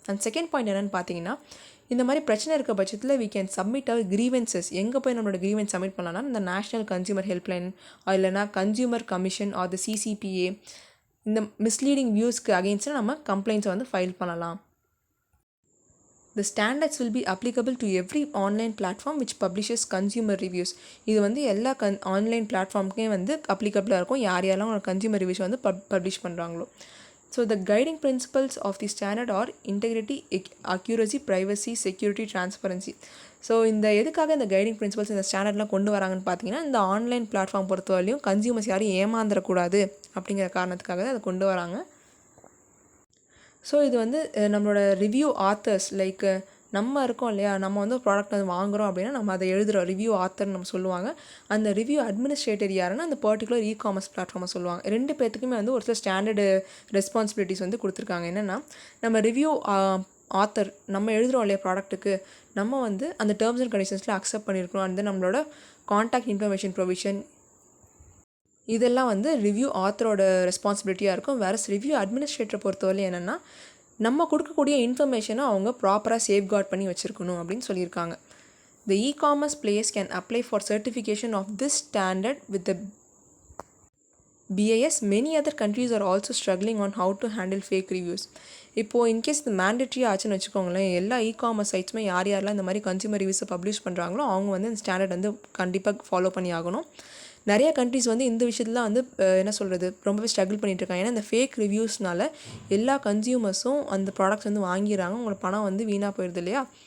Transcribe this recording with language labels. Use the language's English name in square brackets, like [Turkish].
[Tamil] And second point என்னென்னு பார்த்தீங்கன்னா இந்த மாதிரி பிரச்சனை இருக்க பட்சத்தில் [English] We can submit our grievances. [Tamil] எங்கே போய் நம்மளோட கிரீவன்ஸ் சப்மிட் பண்ணலாம்னா இந்த நேஷ்னல் கன்சியூமர் ஹெல்ப்லைன் இல்லைனா கன்சியூமர் கமிஷன் ஆர் த CCPA இந்த மிஸ்லீடிங் வியூஸ்க்கு அகெயின்ஸ்டாக நம்ம கம்ப்ளைண்ட்ஸை வந்து ஃபைல் பண்ணலாம். [English] The standards will be applicable to every online platform which publishes consumer reviews. [Tamil] இது வந்து எல்லா ஆன்லைன் பிளாட்ஃபார்முக்கே வந்து அப்ளிகபிளாக இருக்கும், யார் யாரெல்லாம் கன்சியூமர் ரிவ்யூஸ் வந்து பப்ளிஷ் பண்ணுறாங்களோ. [English] So the guiding principles of the standard are integrity, accuracy, privacy, security, transparency. [Tamil] So இந்த எதுக்காக இந்த கைடிங் பிரின்சிபல்ஸ் இந்த ஸ்டாண்டர்ட்லாம் கொண்டு வராங்கன்னு பார்த்தீங்கன்னா, இந்த ஆன்லைன் பிளாட்ஃபார்ம் பொறுத்தவரையிலையும் கன்சியூமர்ஸ் யாரும் ஏமாந்துடக்கூடாது அப்படிங்கிற காரணத்துக்காக தான் அதை கொண்டு வராங்க. ஸோ இது வந்து நம்மளோட ரிவ்யூ ஆத்தர்ஸ் லைக் நம்ம இருக்கோம் இல்லையா, நம்ம வந்து ஒரு ப்ராடக்ட் வந்து வாங்குகிறோம் அப்படின்னா நம்ம அதை எழுதுகிறோம், ரிவ்யூ ஆத்தர்னு நம்ம சொல்லுவாங்க. அந்த ரிவ்யூ அட்மினிஸ்ட்ரேட்டர் யாருன்னா அந்த பர்டிகுலர் இ-காமர்ஸ் பிளாட்ஃபார்மை சொல்லுவாங்க. 2 பேர்த்துக்குமே வந்து ஒரு சில ஸ்டாண்டர்டு ரெஸ்பான்சிபிலிட்டிஸ் வந்து கொடுத்துருக்காங்க. என்னென்னா, நம்ம ரிவ்யூ ஆத்தர் நம்ம எழுதுகிறோம் இல்லையா ப்ராடக்ட்டுக்கு, நம்ம வந்து அந்த டேர்ம்ஸ் அண்ட் கண்டிஷன்ஸில் அக்செப்ட் பண்ணியிருக்கணும். அந்த நம்மளோட கான்டாக்ட் இன்ஃபர்மேஷன் ப்ரொவிஷன் இதெல்லாம் வந்து ரிவ்யூ ஆத்தரோட ரெஸ்பான்சிபிலிட்டியாக இருக்கும். வேறு ரிவ்யூ அட்மினிஸ்ட்ரேட்டரை பொறுத்தவரை என்னென்னா, நம்ம கொடுக்கக்கூடிய இன்ஃபர்மேஷனை அவங்க ப்ராப்பராக சேஃப்கார்ட் பண்ணி வச்சுருக்கணும் அப்படின்னு சொல்லியிருக்காங்க. [English] The e-commerce players can apply for certification of this standard with the BIS. Many other countries are also struggling on how to handle fake reviews. [Tamil] இப்போது இன்கேஸ் இது மேண்டட்ரி ஆச்சுன்னு வச்சுக்கோங்களேன், எல்லா இ-காமர்ஸ் சைட்ஸுமே யாரெல்லாம் இந்த மாதிரி கன்சியூமர் ரிவ்யூஸை பப்ளிஷ் பண்ணுறாங்களோ அவங்க வந்து இந்த ஸ்டாண்டர்ட் வந்து கண்டிப்பாக ஃபாலோ பண்ணி ஆகணும். நிறைய கண்ட்ரிஸ் வந்து இந்த விஷயத்துலாம் வந்து என்ன சொல்கிறது, ரொம்பவே ஸ்ட்ரகிள் பண்ணிகிட்ருக்காங்க. ஏன்னா இந்த ஃபேக் ரிவ்யூஸ்னால எல்லா கன்சியூமர்ஸும் அந்த ப்ராடக்ட்ஸ் வந்து வாங்கிடுறாங்க, உங்களோட பணம் வந்து வீணாக போயிடுது இல்லையா.